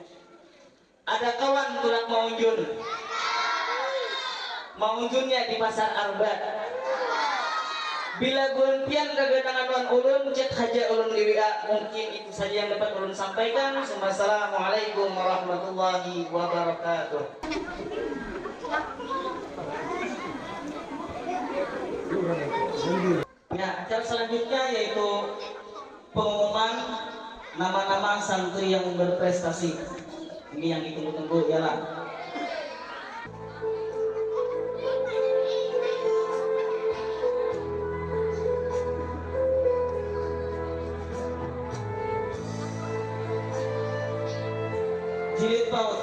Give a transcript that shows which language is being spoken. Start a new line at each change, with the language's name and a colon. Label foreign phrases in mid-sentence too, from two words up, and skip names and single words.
Banjar: Ada kawan tulak maunjun. Maunjunnya di pasar Arba. Bila bulan pian kedatangan wan ulun, cek haja ulun di WA.
Indonesian: Mungkin itu saja yang dapat ulun sampaikan.
Arabic: السلام عليكم ورحمة الله وبركاته.
Indonesian: Ya, acara selanjutnya yaitu pengumuman nama-nama santri yang berprestasi. Ini yang ditunggu-tunggu ialah jilid PAUD.